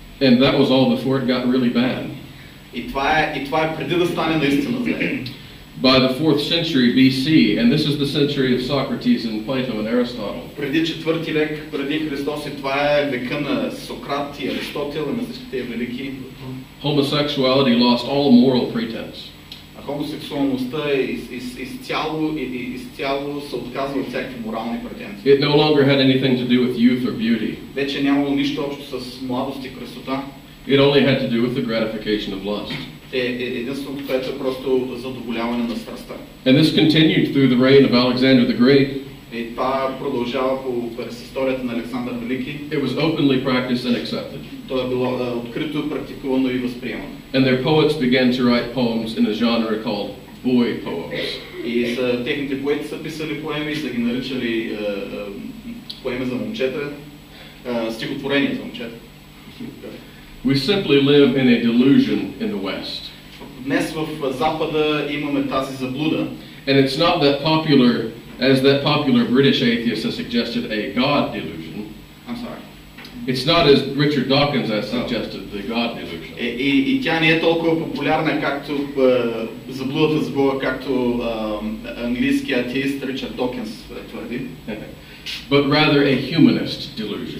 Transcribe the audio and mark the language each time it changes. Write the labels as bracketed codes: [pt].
[en] And that was all before it got really bad. [bg] И това е преди да стане наистина зле. [en] By the 4th century BC, and this is the century of Socrates and Plato and Aristotle. [bg] Преди 4-ти век преди Христос, и това е века на Сократ и Аристотел и на всичките велики. [en] Homosexuality lost all moral pretense. [bg] Хомосексуалността изцяло се отказва от всякакви морални претенции. [en] It no longer had anything to do with youth or beauty. [bg] Вече нямало нищо общо с младост и красота. [en] It only had to do with the gratification of lust. [bg] Единственото, което е просто задоволяване на страстта. [en] And this continued through the reign of Alexander the Great. [bg] И това продължава през историята на Александър Велики. [en] It was openly practiced and accepted. [bg] То е било открито, практикувано и възприемано. [en] And their poets began to write poems in a genre called boy poems. [bg] И техните поети са писали поеми и са ги наричали поеми за момчета, стихотворения за момчета. [en] We simply live in a delusion in the West. [bg] Днес в Запада имаме тази заблуда. [en] And it's not that popular as that popular British atheist has suggested, a God delusion. I'm sorry. It's not as Richard Dawkins has suggested, the God delusion. [bg] И тя не е толкова популярна, както заблудата с Бога, както английският атеист Ричард Докинс твърди. [en] But rather a humanist delusion.